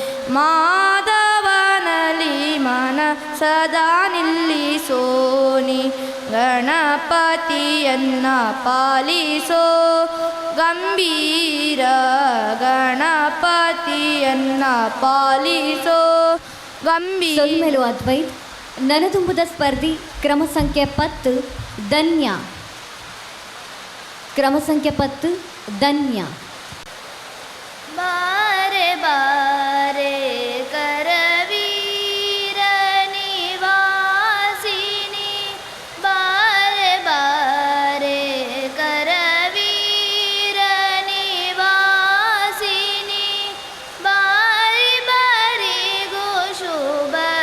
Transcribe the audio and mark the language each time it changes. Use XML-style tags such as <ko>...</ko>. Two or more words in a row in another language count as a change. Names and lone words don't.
<kn>ಮಾಧವನಲ್ಲಿ ಮನಸದಾ ನಿಲ್ಲಿಸೋನಿ ಗಣಪತಿಯನ್ನ ಪಾಲಿಸೋ ಗಂಭೀರ ಗಣಪತಿಯನ್ನ ಪಾಲಿಸೋ ಗಂಭೀರ.</kn> <tcy>ಸೊಲ್ಮೆಲು ಅದ್ವೈತ್. ನನದುಂಬುದ ಸ್ಪರ್ಧಿ ಕ್ರಮ ಸಂಖ್ಯೆ 10 ಧನ್ಯ. ಕ್ರಮ ಸಂಖ್ಯೆ 10 ಧನ್ಯ.</tcy> <kn>ಬಾರೆ ಬಾರೆ ಕರವೀರ ನಿವಾಸಿನಿ ಬಾರೆ ಬಾರೆ ಕರವೀರ ನಿವಾಸಿನಿ ಬಾರಿ ಬಾರಿಗೂ ಶುಭ</kn>